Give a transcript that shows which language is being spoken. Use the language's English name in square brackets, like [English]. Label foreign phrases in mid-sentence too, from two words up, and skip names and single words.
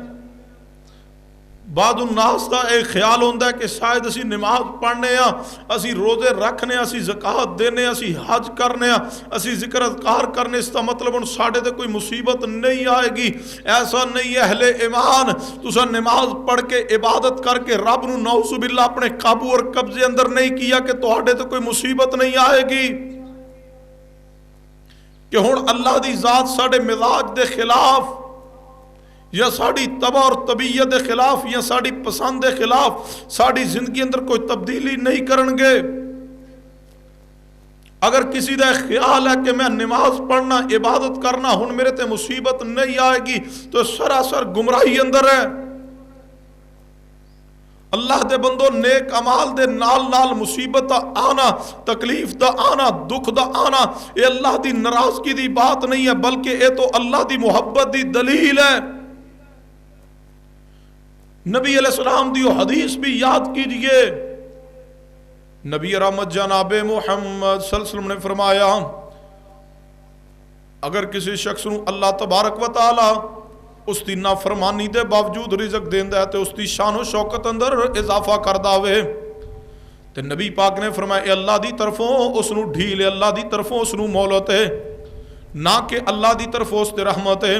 [Punjabi] بعض الناس دا ایک خیال ہوندہ ہے کہ شاید اسی نماز پڑھنے ہیں، اسی روزے رکھنے ہیں، اسی زکاة دینے ہیں، اسی حج کرنے ہیں، اسی ذکر اذکار کرنے، اس کا مطلب ان ساڑھے تے کوئی مصیبت نہیں آئے گی. [Urdu] ایسا نہیں ہے. [Punjabi] اہل ایمان تسا نماز پڑھ کے عبادت کر کے رب نو [Arabic] نعوذ باللہ [Punjabi] اپنے قابو اور قبضے اندر نہیں کیا کہ تہاڈے تے کوئی مصیبت نہیں آئے گی کہ ہن اللہ دی ذات ساڑھے مزاج دے خلاف یا ساڑی طبع اور طبیعت دے خلاف یا ساڑی پسند دے خلاف ساڑی زندگی اندر کوئی تبدیلی نہیں کرنگے. اگر کسی دا خیال ہے کہ میں نماز پڑھنا عبادت کرنا ہن میرے تے مصیبت نہیں آئے گی تو سراسر گمراہی اندر ہے. اللہ دے بندو نیک عمال دے نال نال مصیبت دا آنا، تکلیف دا آنا، دکھ دا آنا یہ اللہ دی ناراضگی دی بات نہیں ہے بلکہ یہ تو اللہ دی محبت دی دلیل ہے. نبی [Arabic] علیہ السلام [Punjabi] دیو حدیث بھی یاد کیجئے. نبی رحمت جناب محمد [Arabic] صلی اللہ علیہ وسلم [Punjabi] نے فرمایا اگر کسی شخص نو [Arabic] اللہ تبارک و تعالی [Punjabi] اس دی نافرمانی دے باوجود رزق دیندہ ہے تو اس دی شان و شوکت اندر اضافہ کردہ ہوئے تو نبی پاک نے فرمایا اے اللہ دی طرفوں اس نو ڈھیل، اللہ دی طرفوں اس نو مولت ہے، نہ کہ اللہ دی طرفوں اس تے رحمت ہے.